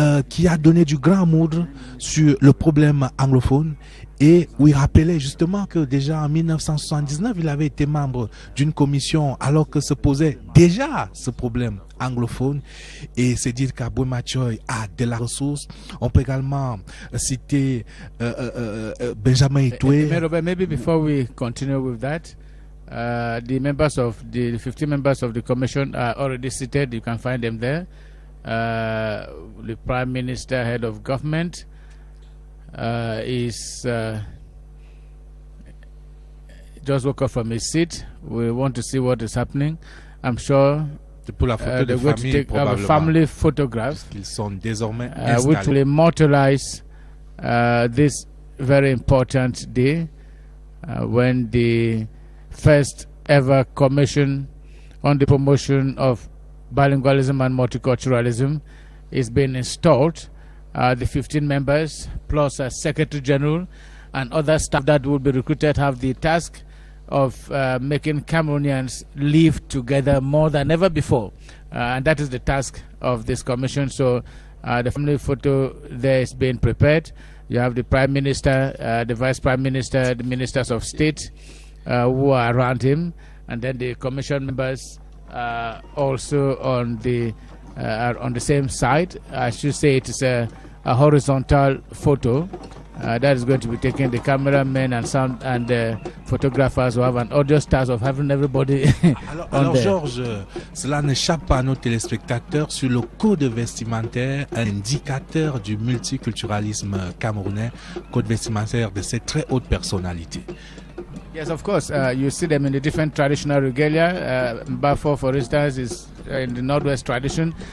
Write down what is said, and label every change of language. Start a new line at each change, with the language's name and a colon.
French: qui a donné du grand moudre sur le problème anglophone et où il rappelait justement que déjà en 1979, il avait été membre d'une commission alors que se posait déjà ce problème anglophone et c'est dire qu'Aboué Mathieu a de la ressource. On peut également citer Benjamin Itoué.
English: Maybe before we continue with that, the members of the 50 members of the commission are already seated. You can find them there. The Prime Minister, Head of Government, is just woke up from his seat. We want to see what is happening. I'm sure
French: pour la photo de famille, probablement,
English: family photographs
French: qu'ils sont désormais installés.
English: Which will immortalize this very important day when the first ever commission on the promotion of bilingualism and multiculturalism is being installed. The 15 members plus a Secretary General and other staff that will be recruited have the task of making Cameroonians live together more than ever before. And that is the task of this commission. So the family photo there is being prepared. You have the Prime Minister, the Vice Prime Minister, the Ministers of State who are around him, and then the commission members also on the same side. I should say it is a horizontal photo that is going to be taken. The cameramen and sound and the photographers will have an audio stars of having everybody
French: Alors Georges, cela n'échappe pas à nos téléspectateurs sur le code vestimentaire, un indicateur du multiculturalisme camerounais, code vestimentaire de ces très hautes personnalités.
English: Yes, of course. You see them in the different traditional regalia. Mbafo, for instance, is in the Northwest tradition.